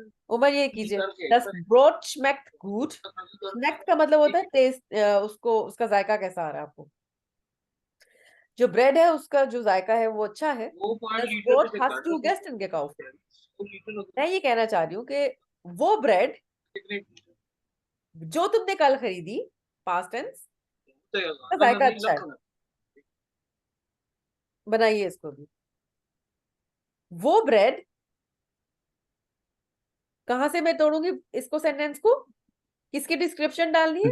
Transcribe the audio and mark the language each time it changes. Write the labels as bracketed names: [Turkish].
[Hindi] उमर ये कीजिए, [German] das Brot schmeckt gut। [Hindi] schmeckt का मतलब होता है टेस्ट, उसको, उसका जायका कैसा आ रहा है आपको। जो ब्रेड है उसका जो जायका है वो अच्छा है। [German] Das Brot hast du gestern gekauft। [Hindi] मैं ये कहना चाह रही हूँ कि वो ब्रेड जो तुमने कल खरीदी, पास्ट टेंस, का जायका अच्छा है। बनाइए इसको भी। वो ब्रेड, कहाँ से मैं तोड़ूंगी इसको, सेंटेंस को किसकी डिस्क्रिप्शन डालनी है?